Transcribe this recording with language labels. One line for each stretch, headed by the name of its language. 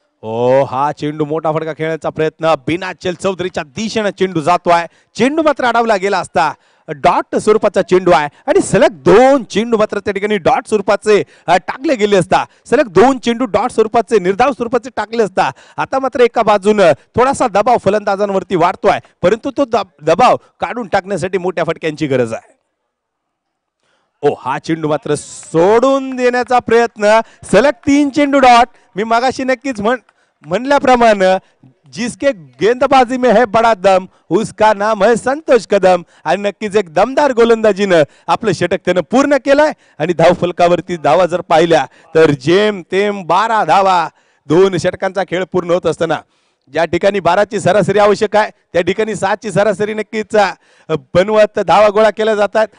Marathi: ओ, हा चेंडू मोठा फटका खेळण्याचा प्रयत्न बिनाचल चौधरीच्या दिशेने चेंडू जातोय, चेंडू मात्र अडवला गेला असता, डॉट स्वरूपाचा चेंडू आहे आणि सलग 2 चेंडू मात्र त्या ठिकाणी डॉट स्वरूपाचे टाकले गेले असता, सलग 2 चेंडू डॉट स्वरूपाचे निर्धाव स्वरूपाचे टाकले असता आता मात्र एका बाजूने थोडासा दबाव फलंदाजांवरती वाढतोय परंतु तो दबाव काढून टाकण्यासाठी मोठ्या फटक्यांची गरज आहे। ओ, हा चेंडू मात्र सोडून देण्याचा प्रयत्न, सलग 3 चेंडू डॉट। मी मागाशी नक्कीच म्हणल्याप्रमाणे
Hindi: जिसके गेंदबाजी में है बडा दम उसका नाम है संतोष कदम.
Marathi: आणि नक्कीच एक दमदार गोलंदाजीनं आपलं षटक त्यानं पूर्ण केलंय. आणि धावफलकावरती धावा जर पाहिल्या तर जेम तेम 12 धावा. 2 षटकांचा खेळ पूर्ण होत असताना ज्या ठिकाणी 12ची सरासरी आवश्यक आहे त्या ठिकाणी 7ची सरासरी नक्कीच बनवत धावा गोळा केल्या जातात.